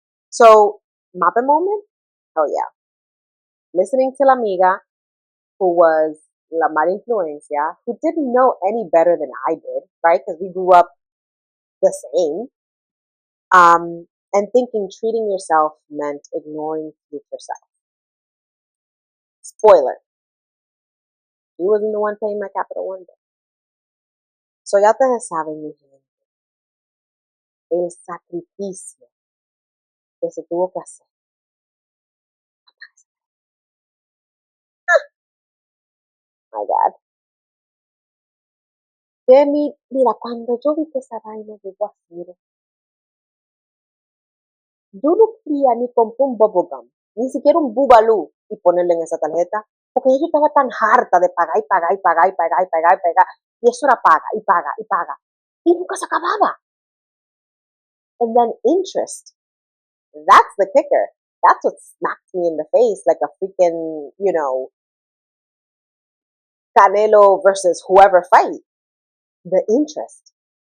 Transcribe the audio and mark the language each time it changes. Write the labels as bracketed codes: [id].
[en] So, MAPE Moment? Hell yeah. Listening to [es] la amiga, [en] who was [es] la mala influencia, [en] who didn't know any better than I did, right? Because we grew up the same. And thinking treating yourself meant ignoring future self. Spoiler, he wasn't the one paying my Capital One bill. [es] So ya ustedes saben, mi gente, el sacrificio que se tuvo que hacer. [en] My God. [es] Mira, cuando yo vi que esa vaina llegó así, yo no quería ni comprar un bubblegum, ni siquiera un bubalú y ponerle en esa tarjeta, porque yo estaba tan harta de pagar y pagar y pagar y pagar y pagar y pagar, y eso era paga y paga y paga, y nunca se acababa. [en] And then interest, that's the kicker. That's what smacked me in the face like a freaking, Canelo versus whoever fight. The interest.